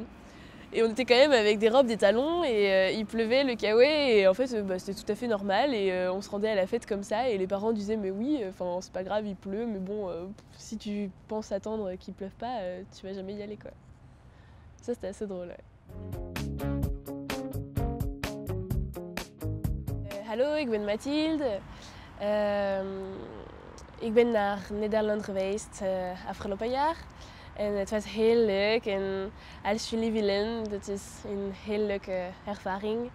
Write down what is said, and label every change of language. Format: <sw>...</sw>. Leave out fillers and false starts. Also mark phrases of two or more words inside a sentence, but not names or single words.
<fr>Et on était quand même avec des robes, des talons, et il pleuvait, le kawaii, et en fait c'était tout à fait normal, et on se rendait à la fête comme ça, et les parents disaient mais oui, c'est pas grave, il pleut, mais bon, si tu penses attendre qu'il pleuve pas, tu vas jamais y aller quoi. Ça c'était assez drôle, ouais.</fr> <nl>Hallo, ik ben Mathilde. Ik ben naar Nederland geweest afgelopen jaar. En het was heel leuk. En als jullie willen, dat is een heel leuke ervaring.</nl>